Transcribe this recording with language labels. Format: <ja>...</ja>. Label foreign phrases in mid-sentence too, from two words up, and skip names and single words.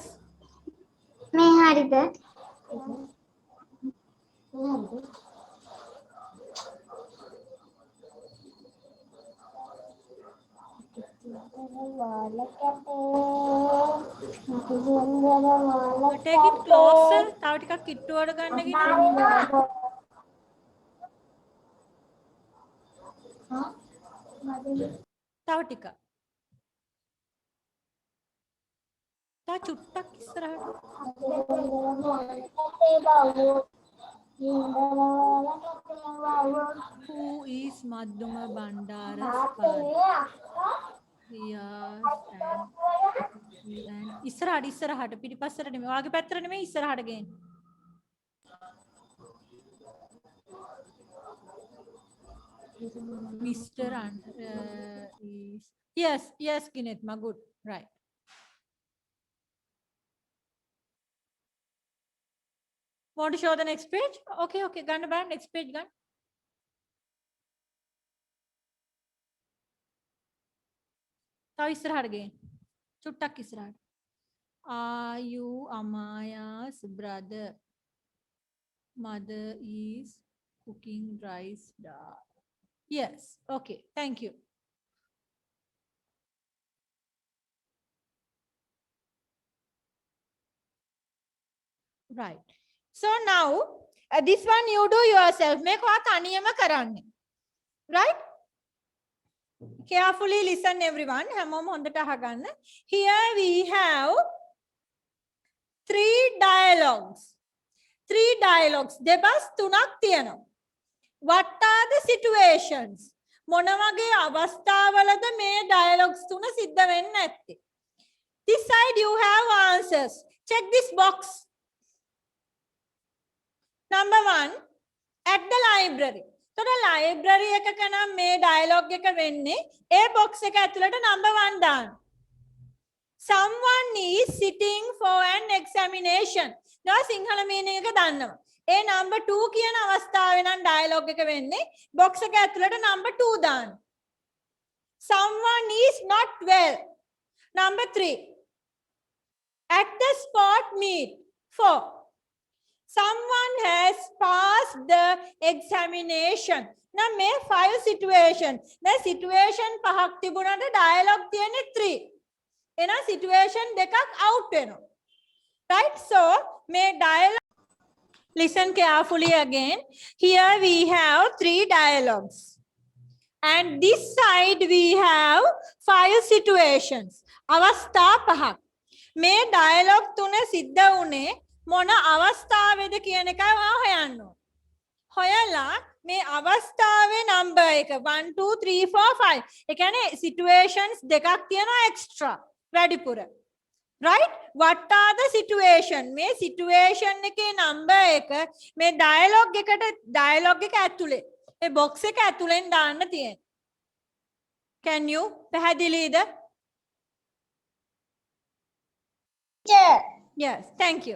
<si>මේ හරිද?</si> <en>Take it closer.</en> <si>තව ටිකක් කිට්ටුවට ගන්නගෙන. තව ටිකක්. තව චුට්ටක් ඉස්සරහට.</si> <en>Who is Madhuma Bandara's father? Yes, and</en> <si>ඉස්සරහට පිටිපස්සට නෙමෙයි. ඔයාගේ පැත්තට නෙමෙයි ඉස්සරහට ගේන්න.</si> <en>Mr. is yes Ginetma, good, right. Want to show the next page?</en> <si>Okay, ගන්න බලන්න</si> <en>next page</en> <si>ගන්න. තව ඉස්සරහට ගේන්න. චුට්ටක් ඉස්සරහට.</si> <en>Are you Amaya's brother? Mother is cooking rice dal. Yes, okay, thank you. Right. So now, this one you do yourself.</en> <si>Make ඔයා තනියම කරන්න.</si> <en>Right? Carefully listen everyone.</en> <si>හැමෝම හොඳට අහගන්න.</si> <en>Here we have three dialogues.</en> <si>දෙබස් තුනක් තියෙනවා.</si> <en>What are the situations?</en> <si>මොන වගේ අවස්ථාවලද මේ dialogues තුන සිද්ධ වෙන්නේ නැත්තේ?</si> <en>This side you have answers. Check this box. Number 1, at the library. So the library</en> <si>එකක නම් මේ dialogue එක වෙන්නේ ඒ box එක ඇතුළට number 1 දාන්න.</si> <en>Someone is sitting for an examination.</en> <si>now සිංහල meaning එක දන්නවා. ඒ number 2 කියන අවස්ථාවේ නම් dialogue එක වෙන්නේ box එක ඇතුළට number 2 දාන්න.</si> <en>Someone is not well. Number 3. At the sport meet. 4. Someone has passed the examination.</en> <si>Now මේ 5 situation. දැන් situation පහක් තිබුණාට dialogue තියෙන්නේ 3. එහෙනම් situation දෙකක් out වෙනවා.</si> <en>Right? So may dialogue. Listen carefully again. Here we have 3 dialogues. And this side we have 5 situations.</en> <si>අවස්ථා පහක්. මේ dialogue තුන සිද්ධ වුණේ මොන අවස්ථාවේද කියන එකයි ඔයා හොයන්න ඕන. හොයලා මේ අවස්ථාවේ number එක 1 2 3 4 5. ඒ කියන්නේ situations දෙකක් තියෙනවා extra. වැඩිපුර.</si> <en>Right? What are the situation?</en> <si>මේ situation එකේ number එක මේ dialogue එක ඇතුලේ ඒ box එක ඇතුලෙන් දාන්න තියෙනවා.</si> <en>Can you? පැහැදිලිද? Yes, thank you.</en>